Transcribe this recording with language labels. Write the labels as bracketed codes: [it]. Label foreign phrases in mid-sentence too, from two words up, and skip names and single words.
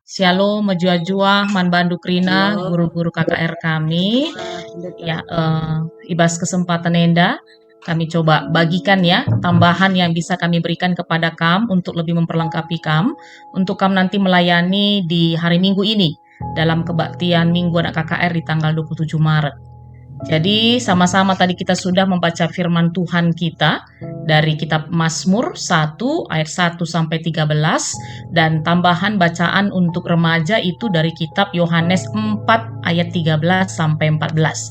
[btx] Shalom, Mejua-jua, Manbandu Krina, [id] Halo. guru-guru KKR kami. Pendeta. Ya, [btx] ibas kesempatan Enda, [id] kami coba bagikan ya tambahan yang bisa kami berikan kepada Kam untuk lebih memperlengkapi Kam, untuk Kam nanti melayani di hari Minggu ini dalam kebaktian Minggu Anak KKR di tanggal 27 Maret. Jadi sama-sama tadi kita sudah membaca firman Tuhan kita dari kitab Mazmur 1 ayat 1 sampai 13 dan tambahan bacaan untuk remaja itu dari kitab Yohanes 4 ayat 13 sampai 14.